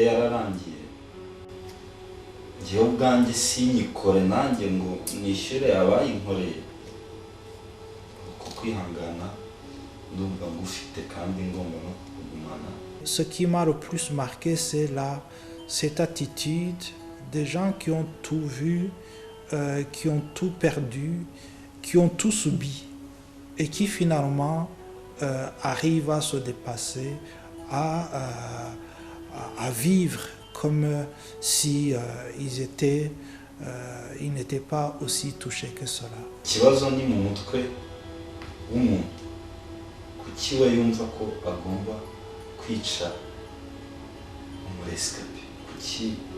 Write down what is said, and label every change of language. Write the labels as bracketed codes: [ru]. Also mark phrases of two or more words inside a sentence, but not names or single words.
[rw] yararangiye, njyewe ubwanjye sinyikore nanjye ngo nishyure abayinkoreye, kuko kwihangana ndumva ngufite kandi ngomba no kugumana. [fr] Ce qui m'a le plus marqué, c'est cette attitude des gens qui ont tout vu, qui ont tout perdu, qui ont tout subi, et qui finalement arrivent à se dépasser, à vivre comme si ils n'étaient pas aussi touchés que cela. [rw] Ikibazo ni mu mutwe w'umuntu, kuki we yumva ko agomba kwica umuresikape, kuki?